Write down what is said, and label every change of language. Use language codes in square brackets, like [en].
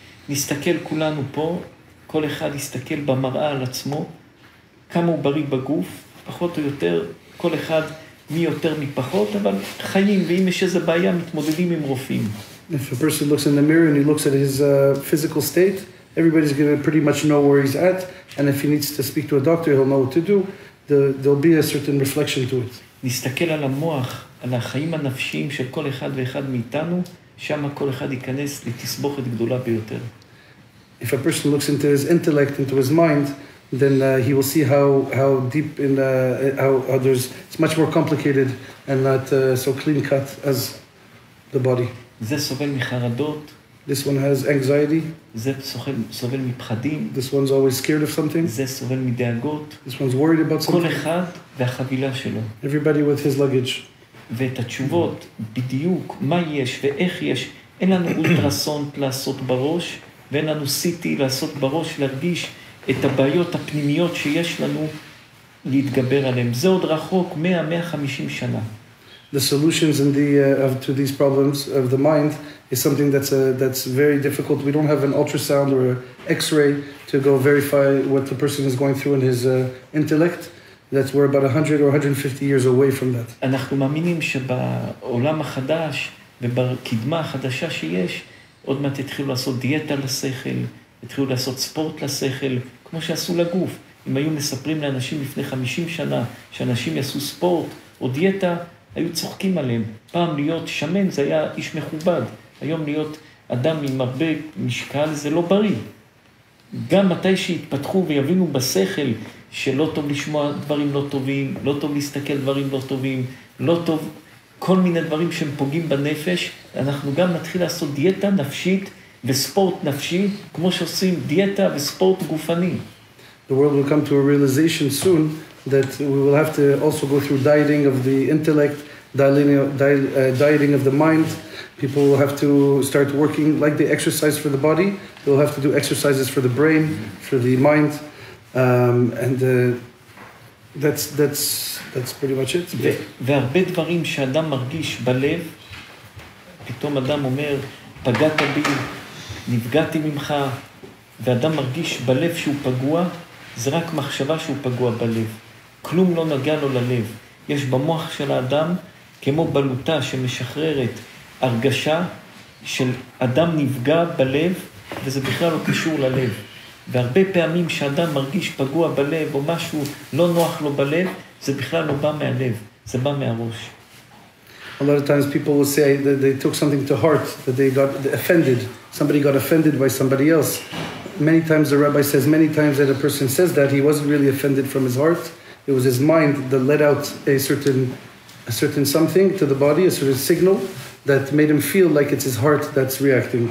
[he] נסתכל כולנו פה, כל אחד יסתכל במראה על עצמו, כמה הוא בריא בגוף, פחות או יותר, כל אחד מי יותר מפחות, אבל חיים, ואם יש איזו בעיה, מתמודדים עם רופאים. [en] If a person looks in the mirror and he looks at his physical state, everybody's going to pretty much know where he's at, and if he needs to speak to a doctor, he'll know what to do. There'll be a certain reflection to it. [he] נסתכל על המוח, על החיים הנפשיים של כל אחד ואחד מאיתנו, שם כל אחד ייכנס לתסבוכת גדולה ביותר. [en] If a person looks into his intellect, into his mind, then he will see how deep in how it's much more complicated and not so clean cut as the body. [he] זה סובל מחרדות. [en] This one has anxiety. [he] זה סובל מפחדים. [en] This one's always scared of something. [he] זה סובל מדאגות. [en] This one's worried about something. [he] כל אחד והחבילה שלו. [en] Everybody with his luggage. [he] ואת התשובות, בדיוק, מה יש ואיך יש, אין לנו אולטרסאונד לעשות בראש, ואין לנו CT לעשות בראש, להרגיש את הבעיות הפנימיות שיש לנו להתגבר עליהן. זה עוד רחוק 100-150 שנה. [en] the solutions in to these problems of the mind is something that's very difficult. We don't have an ultrasound or an X-ray to go verify what the person is going through in his intellect. That we're about 100 or 150 years away from that. [he] אנחנו מאמינים שבעולם החדש ובקדמה החדשה שיש, עוד מעט התחילו לעשות דיאטה לשכל, התחילו לעשות ספורט לשכל, כמו שעשו לגוף. אם היו מספרים לאנשים לפני 50 שנה שאנשים יעשו ספורט או דיאטה, היו צוחקים עליהם. פעם להיות שמן זה היה איש מכובד. היום להיות אדם עם הרבה משקל זה לא בריא. גם מתי שהתפתחו ויבינו בשכל שלא טוב לשמוע דברים לא טובים, לא טוב להסתכל דברים לא טובים, לא טוב כל מיני דברים שהם פוגעים בנפש, אנחנו גם נתחיל לעשות דיאטה נפשית וספורט נפשי, כמו שעושים דיאטה וספורט גופני. [en] The world will come to a realization soon that we will have to also go through dieting of the intellect, dieting of the mind. People will have to start working like they exercise for the body. They'll have to do exercises for the brain, for the mind, and that's pretty much it. [he] והרבה דברים שאדם מרגיש בלב, פתאום אדם אומר, פגעת בי, נפגעתי ממך, ואדם מרגיש בלב שהוא פגוע, זה רק מחשבה שהוא פגוע בלב. כלום לא נגע לו ללב. יש במוח של האדם כמו בלוטה שמשחררת הרגשה של אדם נפגע בלב, וזה בכלל לא קשור ללב. והרבה פעמים שאדם מרגיש פגוע בלב או משהו לא נוח לו בלב, זה בכלל לא בא מהלב, זה בא מהראש. [en] A lot of times people will say that they took something to heart, that they got offended. Somebody got offended by somebody else. Many times the rabbi says, many times that a person says that, he wasn't really offended from his heart. It was his mind that let out a certain something to the body, a certain signal that made him feel like it's his heart that's reacting.